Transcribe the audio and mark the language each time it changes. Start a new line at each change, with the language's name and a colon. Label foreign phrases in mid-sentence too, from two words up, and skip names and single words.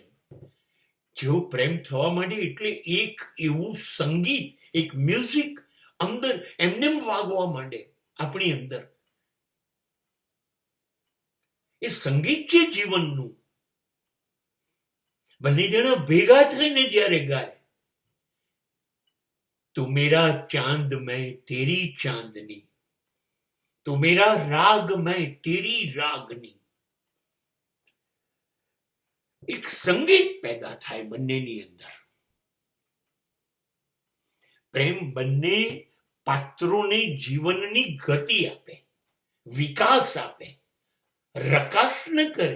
Gujarati: જેવો પ્રેમ થવા માંડે એટલે એક એવું સંગીત, એક મ્યુઝિક અંદર એમને વાગવા માંડે આપણી અંદર. એ સંગીત છે જીવનનું. બંને જણા ભેગા થઈને જ્યારે ગાય,
Hindi: तू मेरा चांद मैं तेरी चांदनी, तू मेरा राग मैं तेरी रागनी.
Gujarati: એક સંગીત પેદા થાય બંનેની અંદર. પ્રેમ બંને પાત્રોને જીવનની ગતિ આપે, વિકાસ આપે, રકાસ ન કરે.